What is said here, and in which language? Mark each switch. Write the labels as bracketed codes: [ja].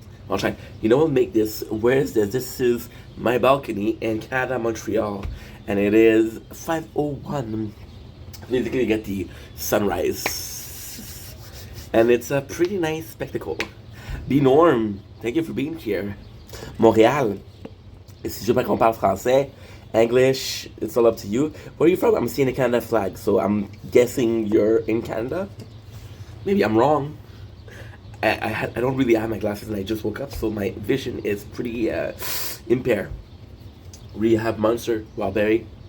[en] I'll try. You know what? Make this. Where is this? This is my balcony in Canada, Montreal, and it is 5:01. Basically, you get the sunrise, and it's a pretty nice spectacle. The Norm, thank you for being here. Montréal. [fr] Si je veux pas qu'on parle français, English, [en] it's all up to you. Where are you from? I'm seeing a Canada flag, so I'm guessing you're in Canada. Maybe I'm wrong. I don't really have my glasses and I just woke up, so my vision is pretty impaired. Rehab Monster, Wildberry.